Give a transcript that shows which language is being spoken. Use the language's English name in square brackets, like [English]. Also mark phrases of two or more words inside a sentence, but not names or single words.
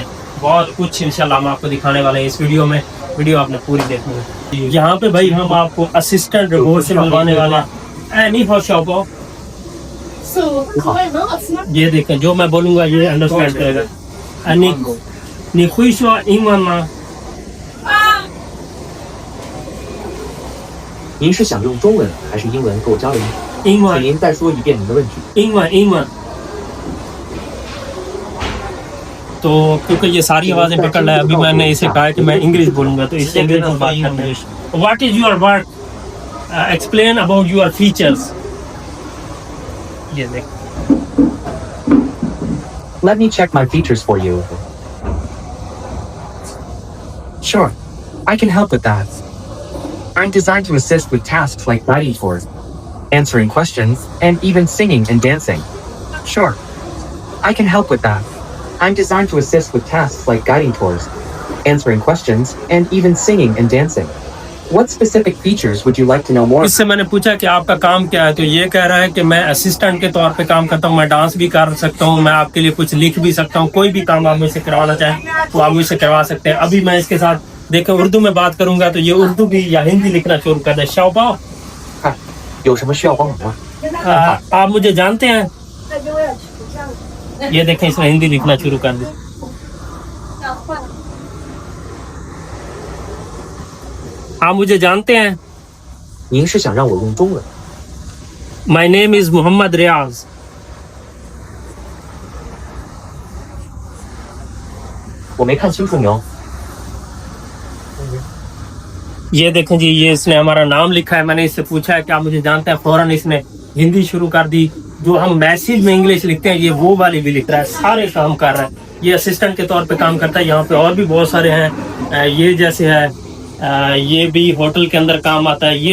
[Hindi] बहुत कुछ इंशाल्लाह हम आपको दिखाने वाले हैं इस वीडियो में, वीडियो आपने पूरी देखनी है। यहाँ पे भाई हम आपको असिस्टेंट रोबोट से मिलवाने वाले हैं। नहीं फॉर शॉप, ये देखें जो मैं बोलूँगा ये अंडरस्टैंड करेगा। नहीं खुश हुआ इंग्लैंड [Chinese] 您是想用中文还是英文给我交流？英文请您再说一遍您的问题。 [Hindi] 英文 तो क्योंकि ये सारी आवाज़ें पकड़ रहा है, अभी मैंने इसे कहा कि मैं इंग्लिश बोलूँगा तो इससे इंग्लिश में बात करते हैं। [English] What is your work, explain about your features. [Hindi] ये देख, [English] Let me check my features for you. Sure, I can help with that. I'm designed to assist with tasks like guiding tours, answering questions, and even singing and dancing. Sure, I can help with that. I'm designed to assist with tasks like guiding tours, answering questions, and even singing and dancing. What specific features would you like to know more? [Hindi] इससे मैंने पूछा कि आपका काम क्या है, तो ये कह रहा है कि मैं असिस्टेंट के तौर पे काम करता हूँ, मैं डांस भी कर सकता हूँ, मैं आपके लिए कुछ लिख भी सकता हूँ, कोई भी काम आप मुझसे करवाना चाहें तो आप मुझसे करवा सकते हैं। अभी मैं इसके साथ देखें उर्दू में बात करूंगा तो ये उर्दू भी या हिंदी लिखना शुरू कर दे। शाओबाओ, [Chinese] 有什么需要帮忙吗？ [Hindi] आप मुझे जानते हैं? ये देखें इसने हिंदी लिखना शुरू कर दी। आप मुझे जानते हैं? [Chinese] 您是想让我用中文？ [English] My name is Muhammad Riaz. [Chinese] " 我没看清楚你哦。 [Hindi] ये देखें जी, ये इसने हमारा नाम लिखा है। मैंने इससे पूछा है कि आप मुझे जानते हैं, फौरन इसने हिंदी शुरू कर दी। जो हम मैसेज में इंग्लिश लिखते हैं ये वो वाली भी लिख रहा है, सारे काम कर रहा है। ये असिस्टेंट के तौर पे काम करता है। यहाँ पे और भी बहुत सारे हैं, ये जैसे है, ये भी होटल के अंदर काम आता है।